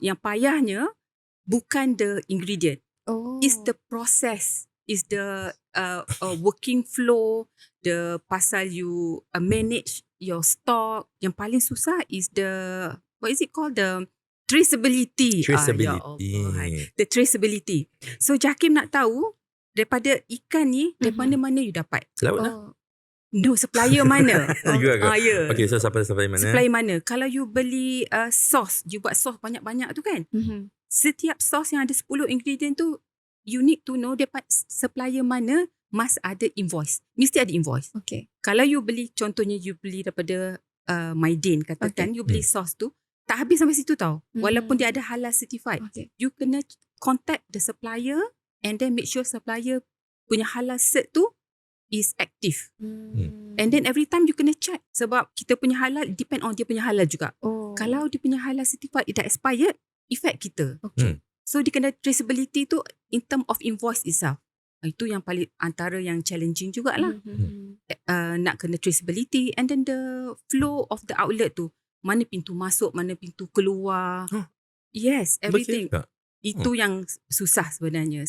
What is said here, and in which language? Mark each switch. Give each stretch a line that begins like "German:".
Malay: Yang payahnya bukan
English: the ingredient. It's the process. Is the working flow, the pasal you manage your stock.
Malay: Yang paling susah
English: is the, what is it called? The traceability. The traceability.
Malay: So JAKIM nak tahu, daripada ikan ni, daripada mana you dapat? Laut lah. No, supplier mana? Yeah. Okay, so supplier mana? Supplier mana? Kalau you beli sauce, you buat sauce banyak-banyak tu kan? Setiap sauce yang ada 10 ingredient tu,
English: you need to know
Malay: dapat supplier mana, must ada invoice. Mesti ada invoice.
English: Okay.
Malay: Kalau you beli, contohnya you beli daripada Maidin katakan, you beli sauce tu, tak habis sampai situ tau. Walaupun dia ada halal certified.
English: You kena contact the supplier and then make sure supplier punya halal cert tu is active. And then every time you
Malay: kena check. Sebab kita punya halal
English: depend on
Malay: dia punya halal juga. Kalau dia punya halal certified dah expired, effect kita. So dia kena traceability tu
English: in term of invoice itself.
Malay: Itu yang paling antara yang challenging jugalah. Nak kena traceability
English: and then the flow of the outlet
Malay: tu. Mana pintu masuk, mana pintu keluar. Yes, everything. Itu yang susah sebenarnya.